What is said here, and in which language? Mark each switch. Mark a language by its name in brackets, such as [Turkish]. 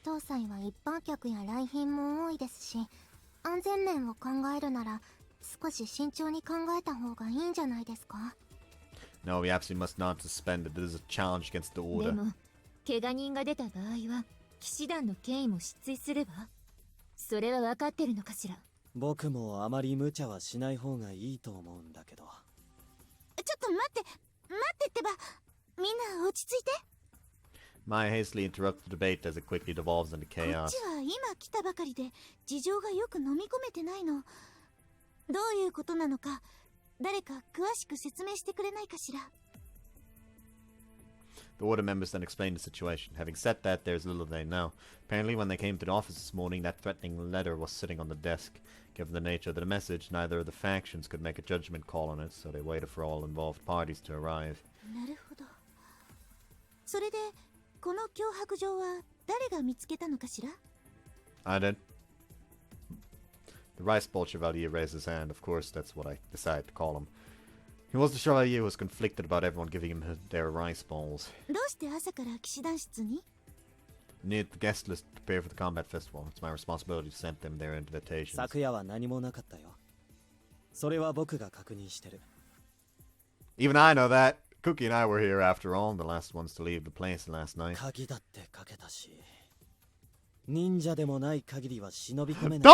[Japanese] 検討祭は一般客や来賓も多いですし、安全面を考えるなら少し慎重に考えた方がいいんじゃないですか。 [English] No, we absolutely must not suspend it. This is a challenge against the order. [Japanese] も怪我人が出た場合は騎士団の権威も失墜すれば、それは分かってるのかしら。僕もあまり無茶はしない方がいいと思うんだけど。ちょっと待ってってば、みんな落ち着いて。 [English] Mai hastily interrupts the debate as it quickly devolves into [Japanese] こっ [English] chaos. [Japanese] ちは今来たばかりで事情がよく飲み込めてないの。どういうことなのか誰か詳しく説明してくれないかしら。 [English] The order members then explained the situation. Having said that, there's little they know. Apparently, when they came to the office this morning, that threatening letter was sitting on the desk. Given the nature of the message, neither of the factions could make a judgment call on it, so they waited for all involved parties to arrive. [Japanese] なるほど。それでこの脅迫状は誰が見つけたのかしら。 [English] I did. The Rice Bowl Chevalier raised his hand. Of course, that's what I decided to call him. He was the Chevalier who was conflicted about everyone giving him their rice balls. [Japanese] どうして朝から騎士団室に？ [English] Need the guest list to prepare for the combat festival. It's my responsibility to send them their invitations. [Japanese] 昨夜は何もなかったよ。それは僕が確認してる。 [English] Even I know that. Cookie and I were here after all, the last ones to leave the place last night. [Japanese] 鍵だってかけたし。忍者でもない限りは忍び込めない。